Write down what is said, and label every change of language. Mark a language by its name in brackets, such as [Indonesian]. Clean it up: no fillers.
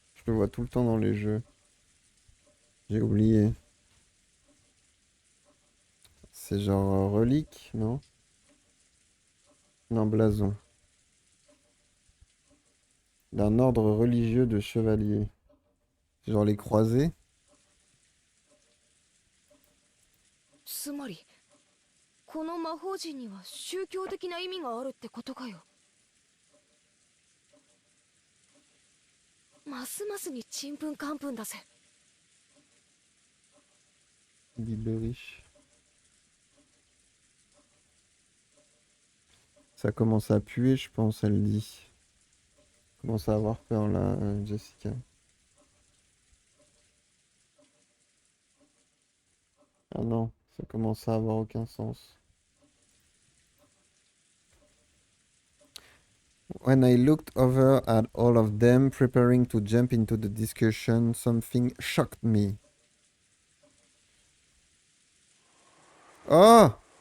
[French] Je le vois tout le temps dans les jeux. J'ai oublié. C'est genre relique, non? Non, blason. d'un ordre religieux de chevaliers. Genre les croisés. [Japanese] つまりこの魔法陣には宗教的な意味があるってことかよ。ますますにちんぷんかんぷんだぜ。 Liberish. [French] Ça commence à puer, je pense, elle dit. Commence à avoir peur là, Jessica. Ah non, ça commence à avoir aucun sens. [English] When I looked over at all of them preparing to jump into the discussion, something shocked me. Oh!